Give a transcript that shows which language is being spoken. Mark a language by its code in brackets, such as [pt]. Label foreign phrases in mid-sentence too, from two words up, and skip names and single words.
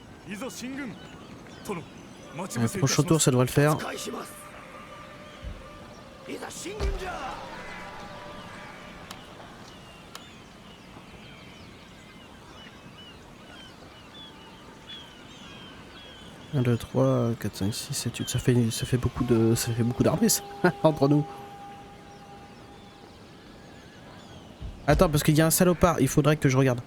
[ja] いざ進軍殿待ち [fr] Le [ja] 伏せいたし [fr] prochain [ja] ま [fr] tour, [ja] す [fr] ça devrait le faire. [ja] 返しますいざ進軍じゃ [fr] 1, 2, 3, 4, 5, 6, 7, 8. Ça fait beaucoup d'armées, ça, entre nous. Attends, parce qu'il y a un salopard, il faudrait que je regarde.